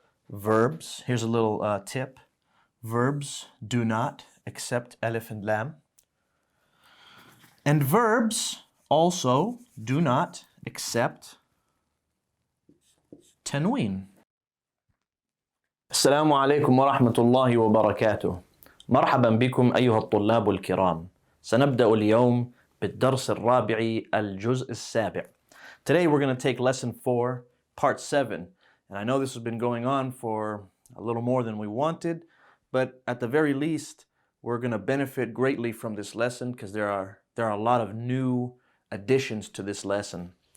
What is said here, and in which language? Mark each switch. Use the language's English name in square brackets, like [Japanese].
[English] Verbs, here's a little tip. Verbs do not accept alif and lam. And verbs also do not accept tanween. [Arabic] السلام عليكم ورحمة الله وبركاته. مرحبا بكم أيها الطلاب الكرام. سنبدأ اليوم بالدرس الرابع الجزء السابع. [English] Today we're going to take lesson 4, part 7. And I know this has been going on for a little more than we wanted, but at the very least, we're going to benefit greatly from this lesson because there are a lot of new additions to this lesson.